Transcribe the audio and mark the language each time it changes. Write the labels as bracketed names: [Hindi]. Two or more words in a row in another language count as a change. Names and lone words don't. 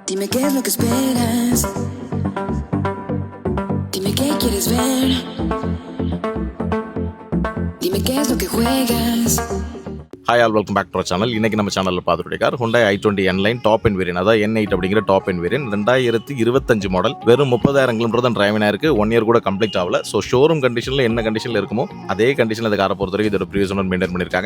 [Spanish] Dime qué es lo que esperas. Dime qué quieres ver. Dime qué es lo que juegas. [English] hi all welcome back to our channel. [Tamil] இன்றைக்கி நம்ம சேனலில் பார்த்துட்டு கார் Hyundai i20 N-Line [English] top end variant, [Tamil] அதாவது N8 அப்படிங்கிற [English] top end variant [Tamil] 2025 மாடல். வெறும் 30,000 கிலோமீட்டர் தான் டிரைவினாக இருக்குது. 1 இயர் கூட கம்ப்ளீட் ஆகல. ஸோ [English] showroom conditionஇல் [Tamil] என்ன கண்டிஷனில் இருக்குமோ அதே கண்டிஷனில் இந்த காரை பொறுத்த வரைக்கும் இதோட [English] previous owner [Tamil] மெயின்டைன் பண்ணியிருக்காங்க.